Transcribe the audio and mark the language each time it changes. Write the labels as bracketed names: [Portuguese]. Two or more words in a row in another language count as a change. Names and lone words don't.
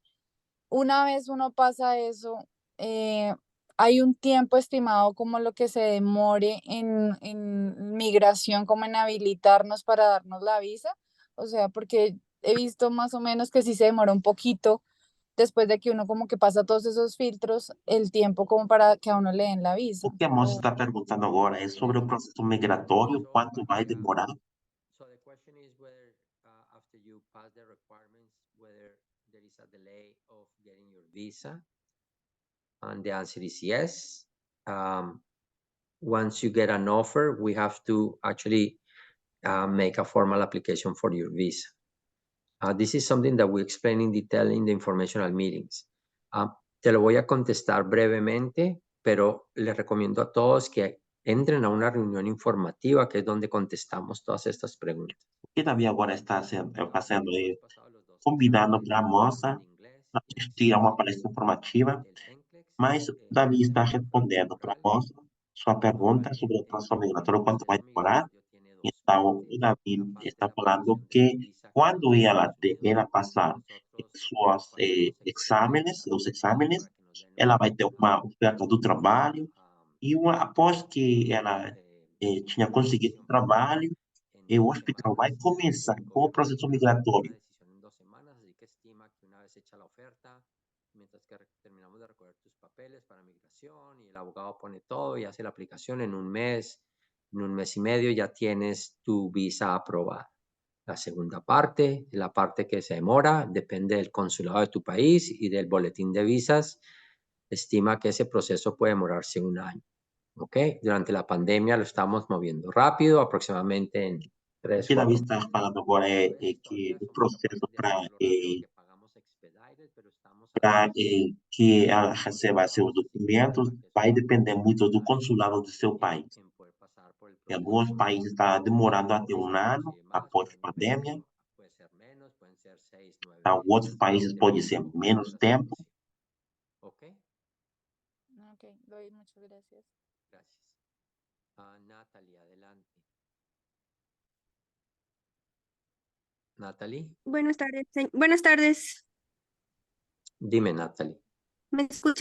[Spanish] Una vez uno pasa eso, hay un tiempo estimado como lo que se demore en migración, como en habilitarnos para darnos la visa. O sea, porque he visto más o menos que sí se demora un poquito después de que uno como que pasa todos esos filtros, el tiempo como para que a uno le den la visa. [Portuguese] O que a moça está perguntando agora é sobre o processo migratório, quanto vai demorar. [English] So the question is whether after you pass the requirements, whether there is a delay of getting your visa. And the answer is yes. Once you get an offer, we have to actually make a formal application for your visa. This is something that we explain in detail in the informational meetings. [Spanish] Te lo voy a contestar brevemente, pero les recomiendo a todos que entren a una reunión informativa, que es donde contestamos todas estas preguntas. [Portuguese] O que Davi agora está fazendo é convidando para a moça para assistir a uma palestra informativa, mas Davi está respondendo para a moça sua pergunta sobre o processo migratório, quanto vai demorar. Então, o Davi está falando que quando ela passar seus exames, ela vai ter uma oferta do trabalho e após que ela tinha conseguido o trabalho, o hospital vai começar com o processo migratório. [Spanish] Mientras que terminamos de recoger tus papeles para migración y el abogado pone todo y hace la aplicación en un mes y medio ya tienes tu visa aprobada. La segunda parte, la parte que se demora, depende del consulado de tu país y del boletín de visas. Estima que ese proceso puede demorarse 1 año. ¿Ok? Durante la pandemia lo estamos moviendo rápido, aproximadamente en 3, [Portuguese] O que Davi [Spanish] 4 [Portuguese] está falando agora é que o processo para que ela receba seus documentos vai depender muito do consulado do seu país. Em alguns países está demorando até 1 ano após a pandemia. Em outros países pode ser menos tempo. Ok. [Spanish] Ok, doy, muchas gracias. Gracias. Natalie, adelante. Natalie. Buenas tardes. Buenas tardes. Dime, Natalie. ¿Me escucha?